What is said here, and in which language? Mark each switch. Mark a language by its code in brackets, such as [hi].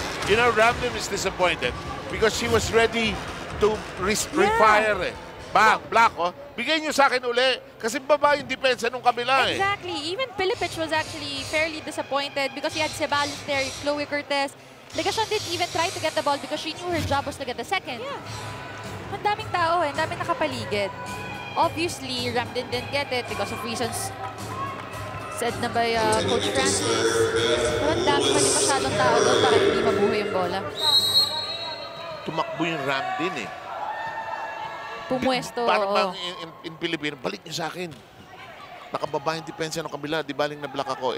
[en] You know, Ramden is disappointed because she was ready to refire. [tl] Eh. Bang, block, oh. Bigay niyo sa akin uli kasi baba yung depensa nung kabila eh. [en] Exactly. Even Pilipic was actually fairly disappointed because he had Ceballos there, Chloe Cortez. Legation didn't even try to get the ball because she knew her job was to get the second. Yeah. [tl] Ang daming tao eh, ang daming nakapaligid. [en] Obviously, Ramden didn't get it because of reasons said na by Coach Francis. [tl] Pero ang dami pa rin masyadong tao doon para hindi mabuhay yung bola. Tumakbo yung Ramden eh. Pumwesto. Parang bang in Pilipino, balik niyo sa akin. Nakababa yung depensa ng kabila, di baling na-block ako.